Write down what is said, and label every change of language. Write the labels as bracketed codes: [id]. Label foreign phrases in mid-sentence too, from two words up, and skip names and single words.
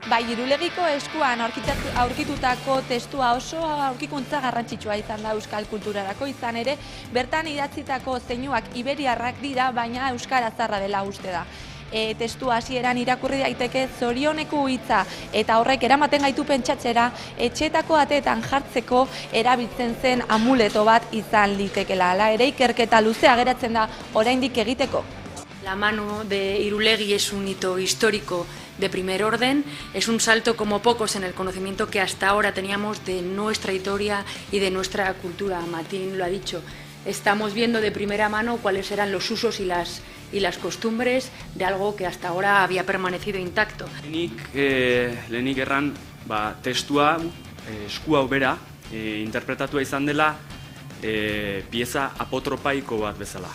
[eu] Irulegiko eskuan aurkitutako testua oso aurkikuntza garrantzitsua izan da euskal kulturarako, izan ere, bertan idatzitako zeinuak iberiarrak dira, baina euskara zarra dela uste da. Testu hasieran irakurri daiteke zorioneko hitza eta horrek eramaten gaitu pentsatzera etxeetako ateetan jartzeko erabiltzen zen amuleto bat izan litekela. Hala ere ikerketa luzea geratzen da oraindik egiteko. [es] La mano de Irulegui es un hito histórico de primer orden, es un salto como pocos en el conocimiento que hasta ahora teníamos de nuestra historia y de nuestra cultura. Martín lo ha dicho, estamos viendo de primera mano cuáles eran los usos y las costumbres de algo que hasta ahora había permanecido intacto. [eu] Lehenik erran, testua esku hau bera interpretatua izan dela pieza apotropaiko bat bezala.